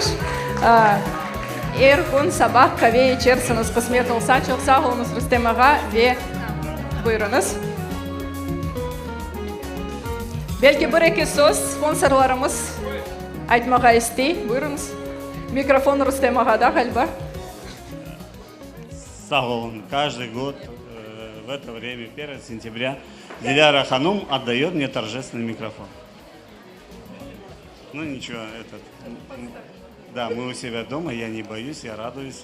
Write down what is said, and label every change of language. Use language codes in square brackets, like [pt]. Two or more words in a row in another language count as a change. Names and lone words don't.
[crh] Her gün sabah kahve içersiniz kısmet olsa. Çok sağ olunuz Rüstem Ağa ve buyurunuz. Belki bir iki söz sponsorlarımız aytmağa istey. Buyurunuz. Mikrofon Rüstem Ağa'da galiba. [ru] Сагол, каждый год в это время, 1 сентября, Диляра Ханум отдает мне торжественный микрофон. Ну ничего, да, мы у себя дома, я не боюсь, я радуюсь.